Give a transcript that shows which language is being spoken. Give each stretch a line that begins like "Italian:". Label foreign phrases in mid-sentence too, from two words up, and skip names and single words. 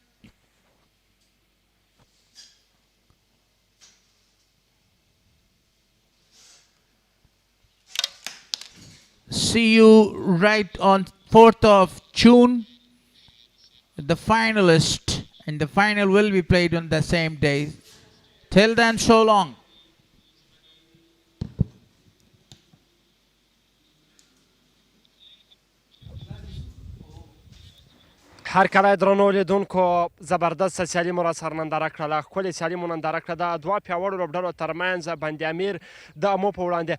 English: See you right on 4th of June. The finalist and the final will be played on the same day. Till then, so long.
Pashto: هر کله درنو لیدونکو زبردست سیالي مو را سره ننداره کړله، ښکلې سیالي مو ننداره کړه. د دوه پیاوړو لوبډلو ترمنځ بند امیر د امو په وړاندې.